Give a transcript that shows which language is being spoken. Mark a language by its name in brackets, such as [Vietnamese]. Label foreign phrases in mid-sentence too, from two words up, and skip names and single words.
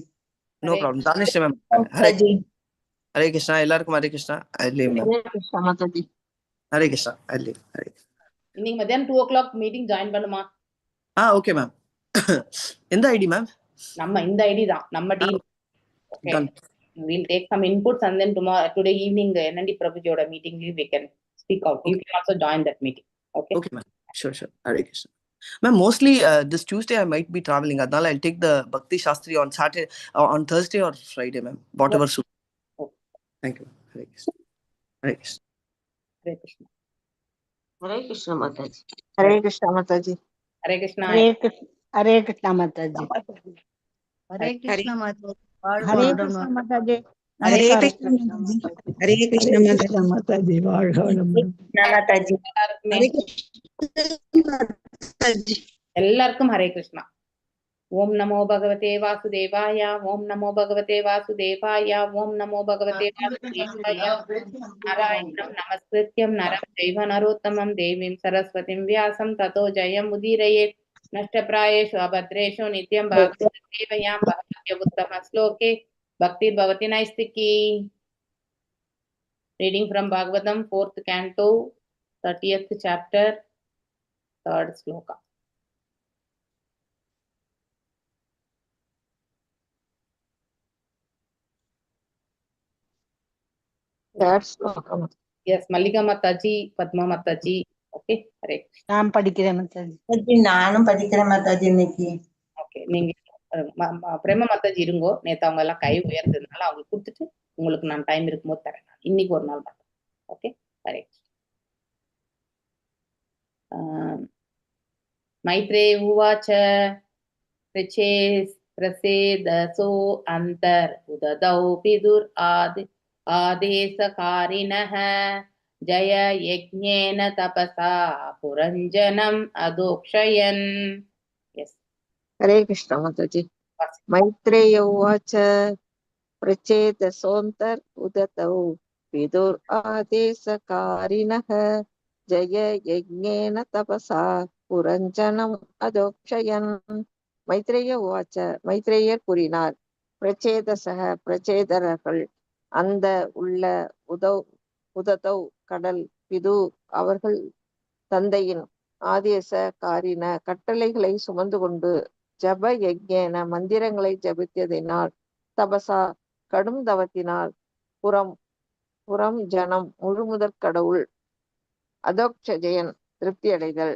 [English] No problem. [Tamil] தானிஷ் மேம். ஹரே கிருஷ்ணா. எல்லாருக்கும் ஹரே கிருஷ்ணா. ஹரே கிருஷ்ணா மாதாஜி. ஹரே கிருஷ்ணா. இன்னைக்கு மத்தியானம் 2 o'clock [English] meeting join [Tamil] பண்ணுமா? [English] Okay ma'am. [Tamil] எந்த [English] ID ma'am? [Tamil] நம்ம இந்த ஐடி தான் நம்ம டீம். ஓகே. [English] We'll take some inputs and then today evening NND Prabhujiyoda meeting we can speak out. You can also join that meeting. Okay. Okay ma'am. Sure. Hare Krishna. Ma'am, mostly this Tuesday I might be traveling. Adnala I'll take the Bhakti Shastri on Saturday, on Thursday or Friday, ma'am. Whatever suits. Okay. Thank you. Hare Krishna. Hare Krishna. Hare Krishna. Hare Krishna Mataji. Hare Krishna Mataji. Hare Krishna. Hare Krishna Mataji. Hare Krishna Mataji. Hare Krishna Mataji. Hare Krishna Mataji. Hare Krishna Mataji. [Tamil] எல்லாருக்கும் ஹரே கிருஷ்ணா. [Sanskrit] ओम् नमो भगवते वासुदेवाय। ओम् नमो भगवते वासुदेवाय. ओम् नमो भगवते वासुदेवाय. नारायणम् नमस्कृत्यम् नरम् चैव नरोत्तमम् देवीम् सरस्वतीम् व्यासम् ततो जयम् उदीरयेत्. नष्टप्रायेषु अभद्रेषु नित्यम् भागवत सेवया भगवत्य उत्तम श्लोके भक्ति भवति नैष्ठिकी. [English] Reading from Bhagavatam, 4th canto, 30th chapter, 3rd sloka. Yes, Mallika Mataji, Padma Mataji. Okay, correct. [Tamil] நான் படிக்கிறேன் மத்தாஜி. நானும் படிக்கிறேன் மத்தாஜி இன்னைக்கு. ஓகே, நீங்க பிரேம மத்தாஜி இருங்கோ. நேத்து அவங்க எல்லாம் கை உயர்ந்ததுனால அவங்களுக்கு கொடுத்துட்டு உங்களுக்கு நான் டைம் இருக்கும்போது தரேன். இன்னைக்கு ஒரு நாள் மட்டும். [English] Okay, correct. [Sanskrit] मैत्रे उवाच प्रचेतसो अन्तर् उदधौ पितुर् आदेशकारिणः जय यज्ञेन तपसा पुरञ्जनम् अधोक्षयन्. [English] எஸ். Hare Krishna Mataji. [Sanskrit] मैत्रेय उवाच प्रचेतसोन्तर् उदधौ विदुर् आदेशकारिणः जय यज्ञेन तपसा पुरञ्जनम् अधोक्षयन्. [Tamil] Maitreya Uvacha Maitreyer கூறினார். பிரச்சேதசக பிரச்சேதரர்கள் அந்த உள்ள உததௌ கடல் பிது அவர்கள் தந்தையின் [Sanskrit] आदेश कारिण [Tamil] கட்டளைகளை சுமந்து கொண்டு [Sanskrit] जप यज्ञेन [Tamil] மந்திரங்களை ஜபித்ததினால் தபசா கடும் தவத்தினால் புறம் ஜனம் முழுமுதற் கடவுள் அதோக்ஷஜயன் திருப்தி அடைதல்.